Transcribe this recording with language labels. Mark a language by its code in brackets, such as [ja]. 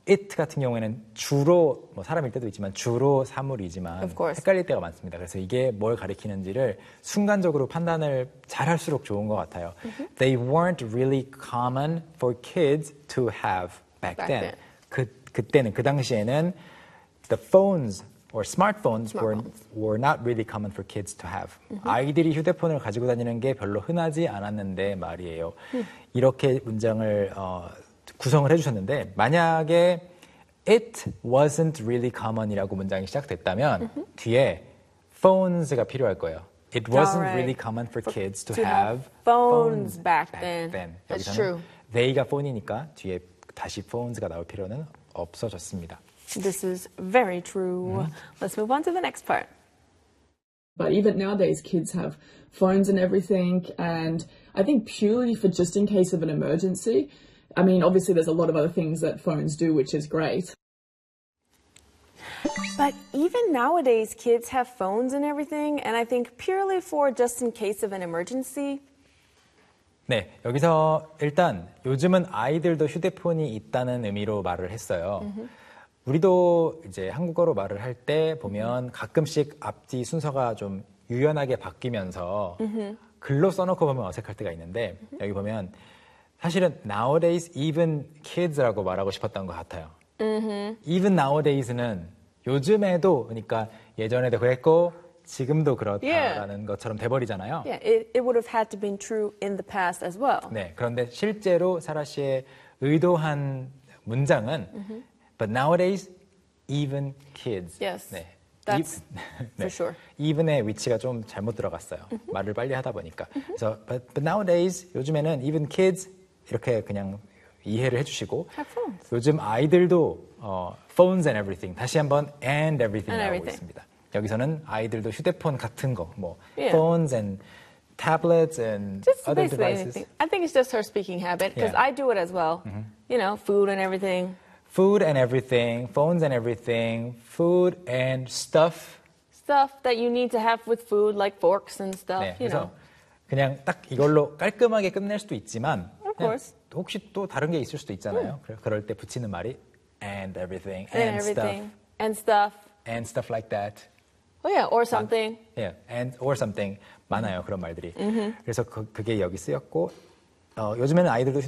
[ko] it 같은 경우에는 주로 뭐 사람일 때도 있지만 주로 사물이지만 [en] of course. [ko] 헷갈릴 때가 많습니다. 그래서 이게 뭘 가리키는지를 순간적으로 판단을 잘할수록 좋은 것 같아요. [en] They weren't really common for kids to have back then. [ko] 그때는 그 당시에는 [en] The phones or smartphones, were not really common for kids to have. [ko] 아이들이 휴대폰을 가지고 다니는 게 별로 흔하지 않았는데 말이에요. 이렇게 문장을 구성을 해주셨는데 만약에 [en] it wasn't really common [ko] 이라고 문장이 시작됐다면 뒤에 phones가 필요할 거예요. [en] It wasn't really common for kids to have phones back then. That's true. [ko] They가 phone이니까 뒤에 다시 phones가 나올 필요는 없어졌습니다. [en] This is very true. Let's move on to the next part. But even nowadays, kids have phones and everything. And I think purely for just in case of an emergency, I mean, obviously there's a lot of other things that phones do, which is great. But even nowadays, kids have phones and everything. And I think purely for just in case of an emergency. [ko] 네, 여기서 일단 요즘은 아이들도 휴대폰이 있다는 의미로 말을 했어요. 우리도 이제 한국어로 말을 할 때 보면 가끔씩 앞뒤 순서가 좀 유연하게 바뀌면서 글로 써놓고 보면 어색할 때가 있는데 여기 보면 사실은 [en] nowadays even kids [ko] 라고 말하고 싶었던 것 같아요. [en] Even nowadays [ko] 는 요즘에도 그러니까 예전에도 그랬고 지금도 그렇다라는 [en] yeah. [ko] 것처럼 돼버리잖아요. [en] Yeah, it would have had to been true in the past as well. [ko] 네, 그런데 실제로 사라 씨의 의도한 문장은 [en] But nowadays, even kids. Yes, [ko] 네. [en] that's 네. for sure. [ko] Even의 위치가 좀 잘못 들어갔어요. 말을 빨리 하다 보니까. [en] So, but nowadays, [ko] 요즘에는 [en] even kids [ko] 이렇게 그냥 이해를 해주시고. [en] Have phones. [ko] 요즘 아이들도 [en] phones and everything. [ko] 다시 한번 [en] and everything [ko] 나오고 있습니다. 여기서는 아이들도 휴대폰 같은 거, 뭐 [en] yeah. phones and tablets and just other basically devices. Anything. I think it's just her speaking habit because yeah. I do it as well. You know, food and everything. Food and everything, phones and everything, food and stuff. Stuff that you need to have with food, like forks and stuff, [ko] 네, [en] you know. [ko] 그냥 딱 이걸로 깔끔하게 끝낼 수도 있지만 [en] Of course. [ko] 혹시 또 다른 게 있을 수도 있잖아요. 그럴 때 붙이는 말이 [en] and everything, and everything, stuff. And stuff. And stuff like that. Oh yeah, or something. Yeah, and or something. [ko] 많아요, 그런 말들이. 그래서 그게 여기 쓰였고 요즘에는 아이들도 휴대폰